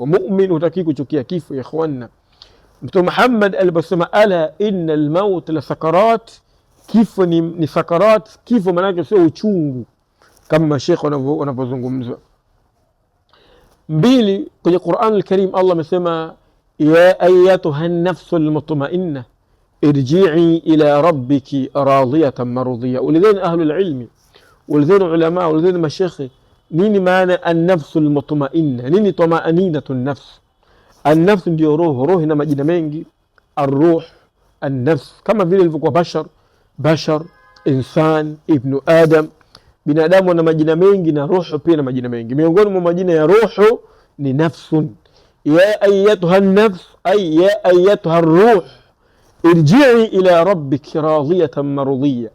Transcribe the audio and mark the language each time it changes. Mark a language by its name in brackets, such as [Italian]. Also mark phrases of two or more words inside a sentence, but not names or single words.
[Swahili] Mu'min hutaki kuchukia kifo [Arabic] يا إخواننا. [Swahili] Mtume Muhammad aliposema [Arabic] ألا إن للموت لسكرات, [Swahili] kifo ni sakarat. Kifo maana yake sio uchungu kama mashekhe wanapozungumza. Mbili, kwenye Qur'an al-Karim Allah amesema, [Arabic] يا أيتها النفس المطمئنة ارجعي إلى ربك راضية مرضية. [Swahili] Ulidhani [Arabic] أهل العلم, [Swahili] ulidhani ulama, ulidhani mashekhe, nini maana [Arabic] النفس المطمئنة? Nini طمأنينة النفس? [Swahili] An-nafs ndio roho. Roho ina majina mengi, ar-ruh, an-nafs, kama vile ilivyokuwa bashar, insan, [Arabic] ابن آدم. [Swahili] Binadamu ana majina mengi na roho pia na majina mengi. Miongoni mwa majina ya roho ni nafsun. [Arabic] يا أيتها نفس أي يا أيتها روح ارجعي إلى ربك راضية مرضية.